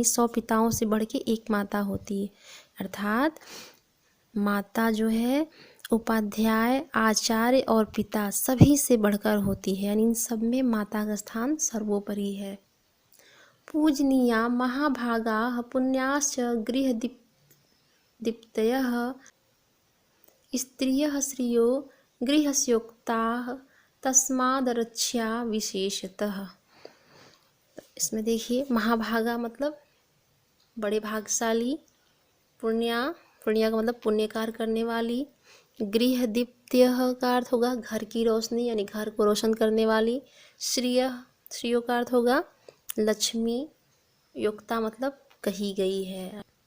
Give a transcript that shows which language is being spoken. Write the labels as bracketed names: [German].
[Hindi] यानी 100 पिताओं से बढ़ के एक माता होती है। अर्थात माता जो है उपाध्याय, आचार्य और पिता सभी से बढ़कर होती है। यानी इन सब में माता का स्थान सर्वोपरि है। [Sanskrit] पूजनीया महाभागाः पुण्याश्च गृहदीप्तयः स्त्रियः श्रियो गृहस्योक्ताः तस्मादरक्ष्या विशेषतः। [Hindi] इसमें देखिए, महाभागा मतलब बड़े भागशाली, पुण्या का मतलब पुण्य कार्य करने वाली, गृहदीप्त्यः का अर्थ होगा घर की रोशनी यानी घर को रोशन करने वाली, श्रियो का अर्थ होगा लक्ष्मी, युक्ता मतलब कही गई है।